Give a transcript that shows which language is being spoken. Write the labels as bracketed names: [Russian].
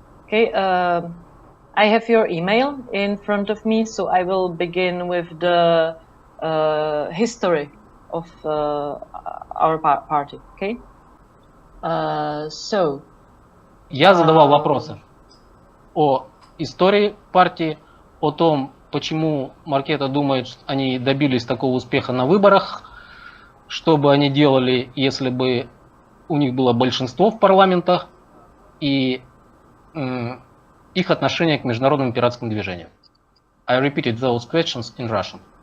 [English] okay, I have your email in front of me, so I will begin with the history of our party. Okay. So [Russian] Я задавал вопросы о истории партии, о том, почему Маркета думает, что они добились такого успеха на выборах, что бы они делали, если бы у них было большинство в парламентах, и их отношение к международному пиратскому движению. [English] I repeated those questions in Russian.